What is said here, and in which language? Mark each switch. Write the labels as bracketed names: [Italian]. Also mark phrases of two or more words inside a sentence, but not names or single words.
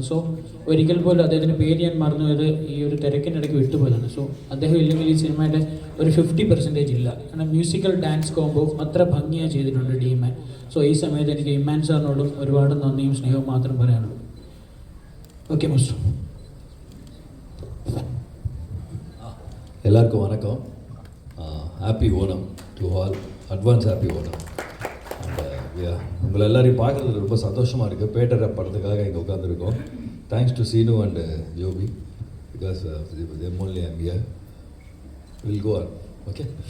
[Malayalam] സോ ഒരിക്കൽ പോലും അദ്ദേഹത്തിൻ്റെ പേര് ഞാൻ മറന്നുപോയത് ഈ ഒരു തിരക്കിനിടയ്ക്ക് വിട്ടുപോയതാണ്. സോ അദ്ദേഹം ഇല്ലെങ്കിൽ ഈ സിനിമയുടെ ഒരു 50% ഇല്ല. കാരണം [English] musical dance combo [Malayalam] അത്ര ഭംഗിയായി ചെയ്തിട്ടുണ്ട് ഡി ഇമ്മാൻ. സോ ഈ സമയത്ത് എനിക്ക് ഇമ്മാൻ സാറിനോടും ഒരുപാട് നന്ദിയും സ്നേഹവും മാത്രം പറയാനുള്ളൂ. [English] okay master. [Tamil] எல்லாருக்கும் வணக்கம். [English] Happy Onam to all. Advance happy Onam. [Tamil] உங்களை எல்லாரையும் பார்க்குறது ரொம்ப சந்தோஷமாக இருக்குது. பேட்டராப் படத்துக்காக இங்கே உட்காந்துருக்கோம். [English] Thanks to Seenu and Jobi, பிகாஸ் them only I'm here. We'll go on. Okay?